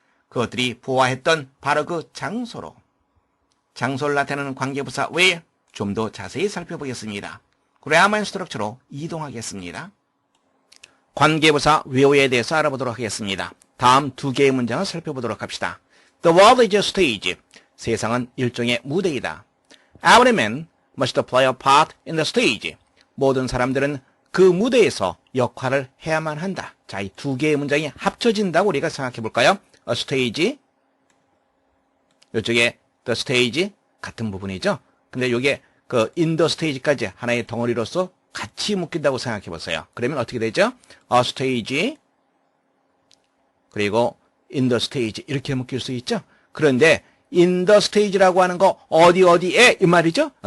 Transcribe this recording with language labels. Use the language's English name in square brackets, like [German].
[Korean] 그것들이 부화했던 바로 그 장소를 나타내는 관계부사 where 좀 더 자세히 살펴보겠습니다. 그래야만 스트럭처로 이동하겠습니다. 관계부사 where에 대해서 알아보도록 하겠습니다. 다음 두 개의 문장을 살펴보도록 합시다. [English] The world is a stage. [Korean] 세상은 일종의 무대이다. [English] Every man must play a part in the stage. [Korean] 모든 사람들은 그 무대에서 역할을 해야만 한다. 자, 이 두 개의 문장이 합쳐진다고 우리가 생각해 볼까요? [English] A stage, [Korean] 이쪽에 [English] the stage [Korean] 같은 부분이죠. 근데 이게 그 [English] in the stage [Korean] 까지 하나의 덩어리로서 같이 묶인다고 생각해 보세요. 그러면 어떻게 되죠? [English] A stage, [Korean] 그리고 [English] in the stage [Korean] 이렇게 묶일 수 있죠. 그런데 [English] in the stage [Korean] 라고 하는 거 어디에 이 말이죠.